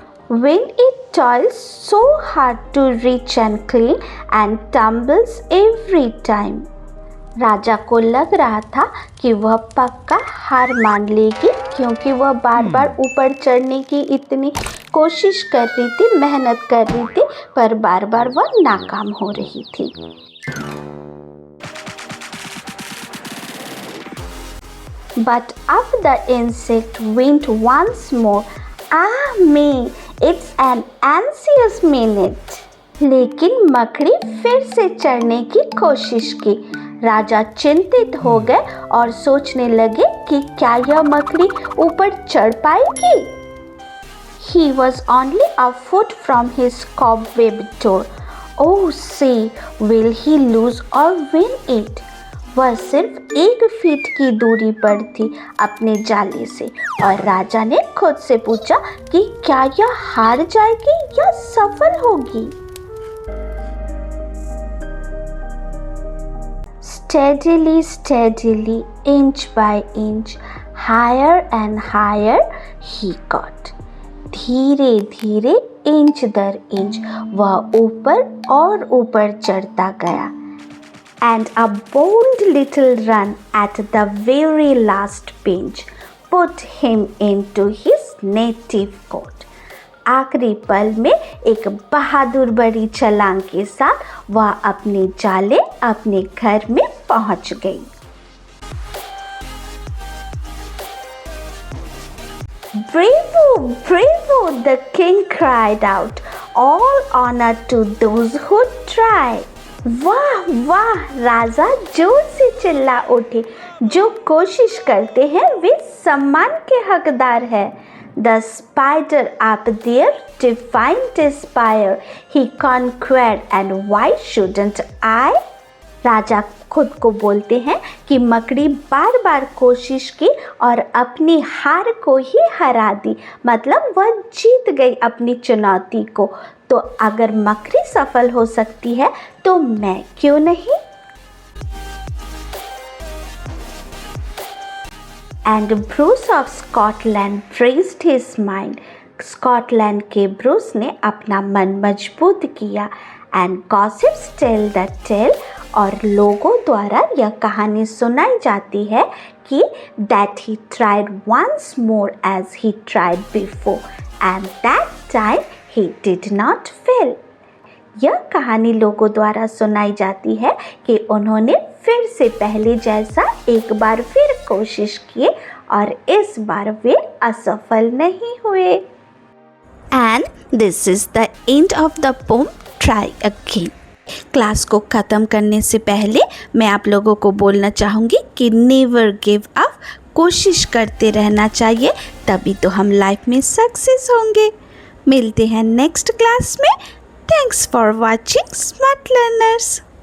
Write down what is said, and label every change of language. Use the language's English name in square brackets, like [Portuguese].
[English] When it toils so hard to reach and clean and tumbles every time. [Hindi] राजा को लग रहा था कि वह पक्का हार मान लेगी क्योंकि वह बार बार ऊपर चढ़ने की इतनी कोशिश कर रही थी, मेहनत कर रही थी, पर बार बार वह नाकाम हो रही थी। [English] But up the insect went once more. Ah me, it's an anxious minute. [Hindi] लेकिन मकड़ी फिर से चढ़ने की कोशिश की। राजा चिंतित हो गए और सोचने लगे कि क्या यह मकड़ी ऊपर चढ़ पाएगी। [English] He was only a foot from his cobweb door. Oh, see, will he lose or win it? [Hindi] वह सिर्फ 1 फीट की दूरी पर थी अपने जाले से और राजा ने खुद से पूछा कि क्या यह हार जाएगी या सफल होगी। [English] Steadily, steadily, inch by inch, higher and higher he got. [Hindi] धीरे धीरे इंच दर इंच वह ऊपर और ऊपर चढ़ता गया। [English] And a bold little run at the very last pinch put him into his native court. [Hindi] आखिरी पल में एक बहादुर बड़ी छलांग के साथ वह अपने जाले अपने घर में पहुंच गई। [English] Bravo, bravo, the king cried out. All honor to those who try. [Hindi] वाह वाह, राजा जोर से चिल्ला उठे, जो कोशिश करते हैं वे सम्मान के हकदार हैं। [English] The spider up there defiant aspire, he conquered and why shouldn't I? [Hindi] राजा खुद को बोलते हैं कि मकड़ी बार बार कोशिश की और अपनी हार को ही हरा दी, मतलब वह जीत गई अपनी चुनौती को। तो अगर मकड़ी सफल हो सकती है तो मैं क्यों नहीं। [English] And Bruce of Scotland raised his mind. [Hindi] Scotland के ब्रूस ने अपना मन मजबूत किया। [English] and gossips tell the tale, [Hindi] और लोगों द्वारा यह कहानी सुनाई जाती है कि [English] that he tried once more as he tried before and that time he did not fail. [Hindi] यह कहानी लोगों द्वारा सुनाई जाती है कि उन्होंने फिर से पहले जैसा एक बार फिर कोशिश किए और इस बार वे असफल नहीं हुए। [English] And this is the end of the poem Try Again. [Hindi] Class को ख़त्म करने से पहले मैं आप लोगों को बोलना चाहूँगी कि [English] never give up, [Hindi] कोशिश करते रहना चाहिए, तभी तो हम लाइफ में सक्सेस होंगे। मिलते हैं [English] Next class में। Thanks for watching smart learners.